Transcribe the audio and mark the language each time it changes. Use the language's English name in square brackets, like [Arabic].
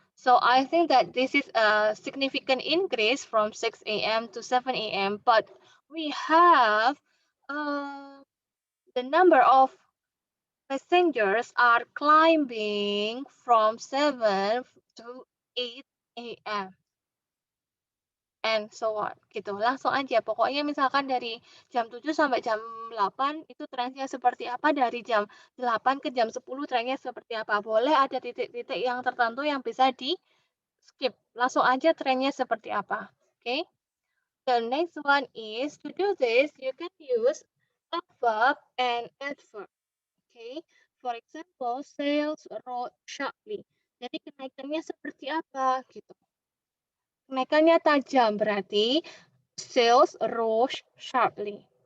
[English] So I think that this is a significant increase from 6 a.m. to 7 a.m. But we have the number of passengers are climbing from 7 to 8 a.m. and so on, gitu. [Indonesian] Langsung aja, pokoknya misalkan dari jam 7 sampai jam 8 itu trennya seperti apa, dari jam 8 ke jam 10 trennya seperti apa. Boleh ada titik-titik yang tertentu yang bisa di-skip, langsung aja trennya seperti apa, oke? [English] The next one is, to do this, you can use a verb and adverb. Okay. For example, sales rose sharply. [Indonesian] Jadi kenaikannya seperti apa gitu. Kenaikannya tajam berarti [English] sales rose sharply.